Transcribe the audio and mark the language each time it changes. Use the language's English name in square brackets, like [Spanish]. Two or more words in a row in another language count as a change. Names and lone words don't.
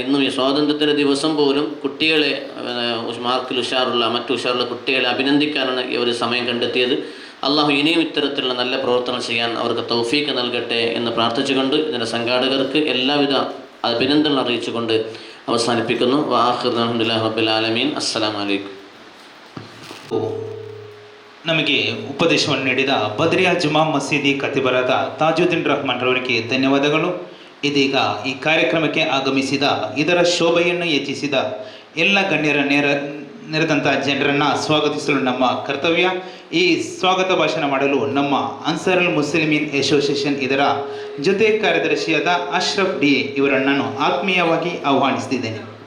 [Malayalam] ഇന്നും ഈ സ്വാതന്ത്ര്യത്തിൻ്റെ ദിവസം പോലും കുട്ടികളെ, മാർക്കിൽ ഉഷാറുള്ള, മറ്റു ഉഷാറുള്ള കുട്ടികളെ അഭിനന്ദിക്കാനാണ് ഈ ഒരു സമയം കണ്ടെത്തിയത്. അള്ളാഹു ഇനിയും ഇത്തരത്തിലുള്ള നല്ല പ്രവർത്തനം ചെയ്യാൻ അവർക്ക് തൗഫീഖ് നൽകട്ടെ എന്ന് പ്രാർത്ഥിച്ചുകൊണ്ട് ഇതിൻ്റെ സംഘാടകർക്ക് എല്ലാവിധ അഭിനന്ദനങ്ങൾ അറിയിച്ചുകൊണ്ട് അവസാനിപ്പിക്കുന്നു. [Arabic] وآخر الحمد لله رب العالمين. السلام عليكم. [Kannada] ನಮಗೆ ಉಪದೇಶವನ್ನು ನೀಡಿದ ಬದ್ರಿಯಾ ಜುಮಾ ಮಸೀದಿ ಖತೀಬರಾದ ತಾಜುದ್ದೀನ್ ರಹಮಾನ್ ರವರಿಗೆ ಧನ್ಯವಾದಗಳು. ಇದೀಗ ಈ ಕಾರ್ಯಕ್ರಮಕ್ಕೆ ಆಗಮಿಸಿದ ಇದರ ಶೋಭೆಯನ್ನು ಹೆಚ್ಚಿಸಿದ ಎಲ್ಲ ಗಣ್ಯರ ನೆರೆದಂಥ ಜನರನ್ನು ಸ್ವಾಗತಿಸಲು ನಮ್ಮ ಕರ್ತವ್ಯ. ಈ ಸ್ವಾಗತ ಭಾಷಣ ಮಾಡಲು ನಮ್ಮ ಅನ್ಸಾರುಲ್ ಮುಸ್ಲಿಮೀನ್ ಅಸೋಸಿಯೇಷನ್ ಇದರ ಜೊತೆ ಕಾರ್ಯದರ್ಶಿಯಾದ ಅಶ್ರಫ್ ಡಿ ಇವರನ್ನು ನಾನು ಆತ್ಮೀಯವಾಗಿ ಆಹ್ವಾನಿಸ್ತಿದ್ದೇನೆ.